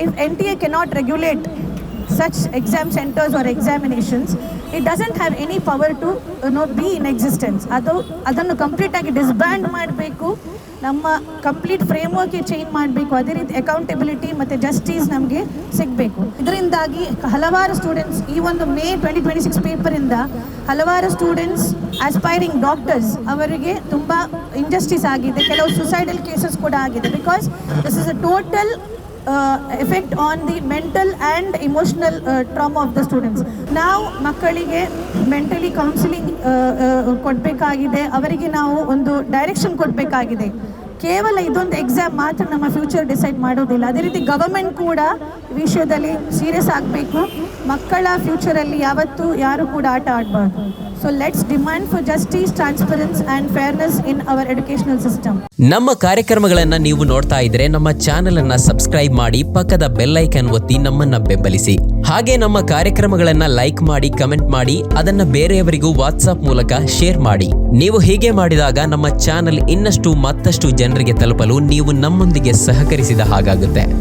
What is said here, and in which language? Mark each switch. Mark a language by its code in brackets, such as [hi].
[en] NTA cannot regulate such exam centers or examinations. It doesn't have any power to be in existence. [kn] ಅದನ್ನು ಕಂಪ್ಲೀಟಾಗಿ ಡಿಸ್ಬ್ಯಾಂಡ್ ಮಾಡಬೇಕು. ನಮ್ಮ complete ಫ್ರೇಮ್ವರ್ಕ್ಗೆ change ಮಾಡಬೇಕು. ಅದೇ ರೀತಿ ಅಕೌಂಟೆಬಿಲಿಟಿ ಮತ್ತು ಜಸ್ಟಿಸ್ ನಮಗೆ ಸಿಗಬೇಕು. ಇದರಿಂದಾಗಿ ಹಲವಾರು ಸ್ಟೂಡೆಂಟ್ಸ್ ಈ ಒಂದು May 2026 ಪೇಪರಿಂದ ಹಲವಾರು ಸ್ಟೂಡೆಂಟ್ಸ್ ಆಸ್ಪೈರಿಂಗ್ ಡಾಕ್ಟರ್ಸ್ ಅವರಿಗೆ ತುಂಬ ಇಂಜಸ್ಟಿಸ್ ಆಗಿದೆ. ಕೆಲವು ಸುಸೈಡಲ್ ಕೇಸಸ್ ಕೂಡ ಆಗಿದೆ. [en] Because this is a total effect on the mental and emotional trauma of the students. [kn] ನಾವು ಮಕ್ಕಳಿಗೆ ಮೆಂಟಲಿ ಕೌನ್ಸಿಲಿಂಗ್ ಕೊಡಬೇಕಾಗಿದೆ. ಅವರಿಗೆ ನಾವು ಒಂದು ಡೈರೆಕ್ಷನ್ ಕೊಡಬೇಕಾಗಿದೆ. ಕೇವಲ ಇದೊಂದು ಎಕ್ಸಾಮ್ ಮಾತ್ರ ನಮ್ಮ ಫ್ಯೂಚರ್ ಡಿಸೈಡ್ ಮಾಡೋದಿಲ್ಲ. ಅದೇ ರೀತಿ ಗವರ್ಮೆಂಟ್ ಕೂಡ ವಿಷಯದಲ್ಲಿ ಸೀರಿಯಸ್ ಆಗಬೇಕು. ಮಕ್ಕಳ ಫ್ಯೂಚರಲ್ಲಿ ಯಾವತ್ತೂ ಯಾರು ಕೂಡ ಆಟ ಆಡಬಾರ್ದು. [en] So let's demand for justice, transparency and fairness in our educational system. [kn] ನಮ್ಮ ಕಾರ್ಯಕ್ರಮಗಳನ್ನು ನೀವು ನೋಡ್ತಾ ಇದ್ರೆ ನಮ್ಮ ಚಾನೆಲ್ ಅನ್ನ ಸಬ್ಸ್ಕ್ರೈಬ್ ಮಾಡಿ, ಪಕ್ಕದ ಬೆಲ್ ಐಕಾನ್ ಒತ್ತಿ ನಮ್ಮನ್ನ ಬೆಂಬಲಿಸಿ. ಹಾಗೆ ನಮ್ಮ ಕಾರ್ಯಕ್ರಮಗಳನ್ನ ಲೈಕ್ ಮಾಡಿ, ಕಮೆಂಟ್ ಮಾಡಿ, ಅದನ್ನ ಬೇರೆಯವರಿಗೂ ವಾಟ್ಸ್ಆಪ್ ಮೂಲಕ ಶೇರ್ ಮಾಡಿ. ನೀವು ಹೀಗೆ ಮಾಡಿದಾಗ ನಮ್ಮ ಚಾನೆಲ್ ಇನ್ನಷ್ಟು ಮತ್ತಷ್ಟು ಜನರಿಗೆ ತಲುಪಲು ನೀವು ನಮ್ಮೊಂದಿಗೆ ಸಹಕರಿಸಿದ ಹಾಗಾಗುತ್ತೆ.